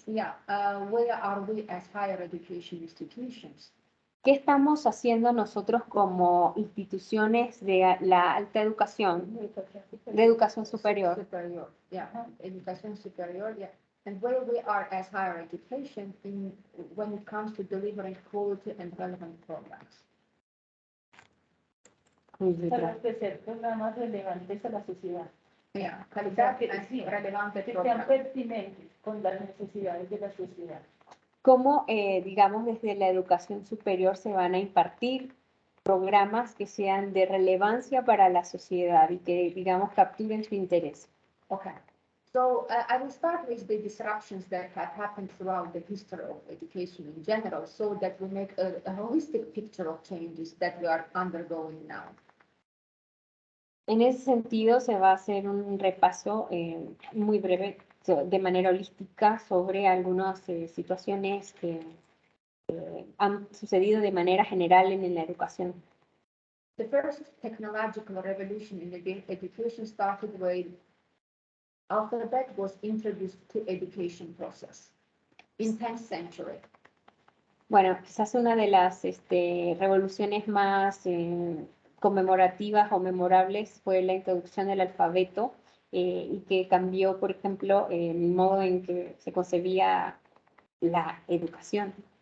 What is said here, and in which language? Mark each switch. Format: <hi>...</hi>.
<en>Where are we as higher education institutions?</en> <es>¿Qué estamos haciendo nosotros como instituciones de la alta educación, de educación superior? Educación superior,</es> <en>and where we are as higher education when it comes to delivering quality and relevant programs.</en> <es>Para ofrecer programas relevantes a la sociedad. Calidad y relevante que sean pertinentes con las necesidades de la sociedad. ¿Cómo, digamos, desde la educación superior se van a impartir programas que sean de relevancia para la sociedad y que, digamos, capturen su interés?</es> <en>Okay. So I will start with the disruptions that have happened throughout the history of education in general, so that we make a holistic picture of changes that we are undergoing now.</en> <es>En ese sentido, se va a hacer un repaso muy breve, de manera holística, sobre algunas situaciones que han sucedido de manera general en la educación.</es> <en>The first technological revolution in education started when alphabet was introduced to education process in 10th century.</en> <es>Bueno, quizás una de las revoluciones más conmemorativas o memorables fue la introducción del alfabeto y que cambió, por ejemplo, el modo en que se concebía la educación.</es>